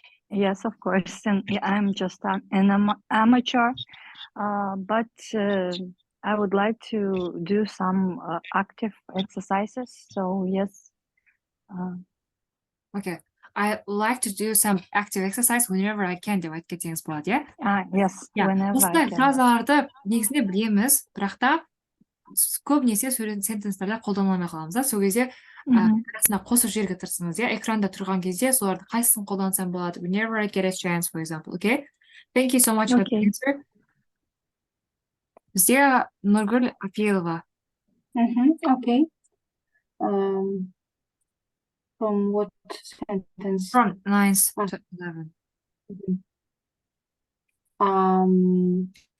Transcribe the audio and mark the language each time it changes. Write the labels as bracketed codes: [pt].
[en] Yes, of course, and I'm just an amateur, but I would like to do some active exercises. So yes. Okay. I like to do some active exercise whenever I can деп айтып кетсеңіз болады, иә? Yes, whenever I [kk] Осындай [en] can. [kk] фразаларды негізінде білеміз, бірақ та көбінесе сентенстарда қолдана алмай қаламыз да. Сол кезде арасына қосып жіберуге тырысыңыз, иә? Экранда тұрған кезде соларды қайсысын қолдансам болады? [en] Whenever I get a chance, for example, okay? Thank you so much for the answer. [kk] Бізде Нұргүл Апилова. [en] Okay. From what sentence? From 9th to 11.